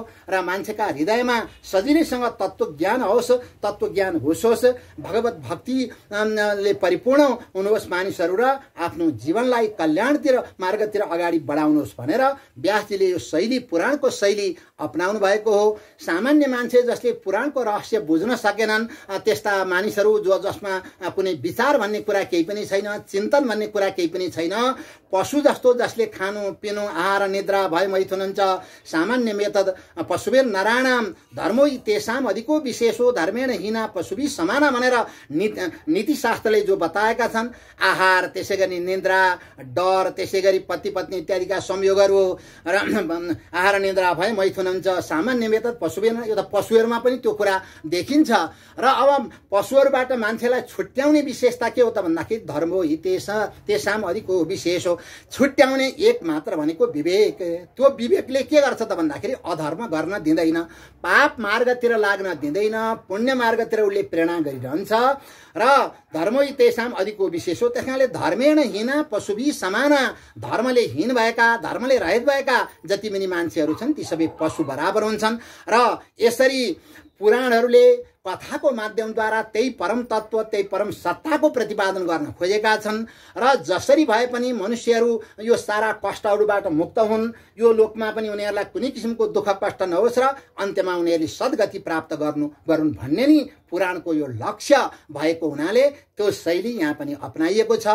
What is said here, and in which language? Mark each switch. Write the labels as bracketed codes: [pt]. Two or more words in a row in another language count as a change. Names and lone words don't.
[ne] र मान्छेका हृदयमा सजिलैसँग तत्त्वज्ञान होस्, तत्त्वज्ञान घुसोस्, भगवत भक्तिले परिपूर्ण हुनुहोस् मानिसहरू र आफ्नो जीवनलाई कल्याणतिर मार्गतिर अगाडि बढाउनुहोस् भनेर व्यासजीले यो शैली, पुराणको शैली अपनाउनु भएको हो। सामान्य मान्छे जसले पुराणको रहस्य बुझ्न सकेनन्, त्यस्ता मानिसहरू जसमा कुनै विचार भन्ने कुरा केही पनि छैन, चिन्तन भन्ने कुरा केही पनि छैन, पशु जस्तो जसले खानु पिनु आहार निद्रा भय मैथुन छ, [sa] सामान्य मेतद पशुभिर नराणाम धर्मो तेषाम अधिको विशेषो धर्मेण हीना पशुभि समाना [ne] भनेर नीतिशास्त्रले जो बताएका छन्, आहार, त्यसै गरी निद्रा, डर, त्यसै गरी पति पत्नी इत्यादिका संयोगहरू र आहार निद्रा भय मैथुन छ, [sa] सामान्य मेतद पशुभिर, [ne] यो त पशुहरूमा पनि त्यो कुरा देखिन्छ। र अब पशुहरूबाट मान्छेलाई छुट्याउने विशेषता के हो त भन्दाखेरि [sa] धर्मो तेषाम अधिको [ne] विशेष हो। छुट्याउने एक मात्र भनेको विवेक। त्यो विवेकले के गर्छ त भन्दाखेरि अधर्म गर्न दिँदैन, पाप मार्गतिर लाग्न दिँदैन, पुण्य मार्गतिर उसले प्रेरणा गरिरहन्छ। र [sa] धर्मो तेषाम अधिको [ne] विशेष हो। [sa] त्यसकारणले धर्मेण हीना पशुभि समाना, [ne] धर्मले हीन भएका, धर्मले रहित भएका जति पनि मान्छेहरू छन् ती सबै पशु बराबर हुन्छन्। र यसरी पुराणहरूले कथाको माध्यमद्वारा त्यही परम तत्त्व, त्यही परम सत्ताको प्रतिपादन गर्न खोजेका छन्। र जसरी भए पनि मनुष्यहरू यो सारा कष्टहरूबाट मुक्त हुन्, यो लोकमा पनि उनीहरूलाई कुनै किसिमको दुःख कष्ट नहोस् र अन्त्यमा उनीहरूले सद्गति प्राप्त गरून् भन्ने नि पुराणको यो लक्ष्य भएको हुनाले त्यो शैली यहाँ पनि अपनाइएको छ।